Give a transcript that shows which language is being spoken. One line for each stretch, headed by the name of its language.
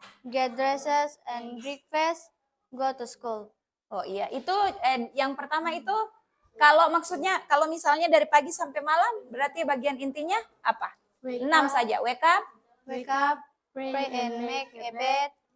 English: Get dresses and breakfast. Go to school.
Indonesian: Oh iya, itu yang pertama itu Kalau maksudnya, kalau misalnya dari pagi sampai malam, berarti bagian intinya apa?
English: 6
Indonesian: saja.
English: Wake up, Wake up, pray and make a bed.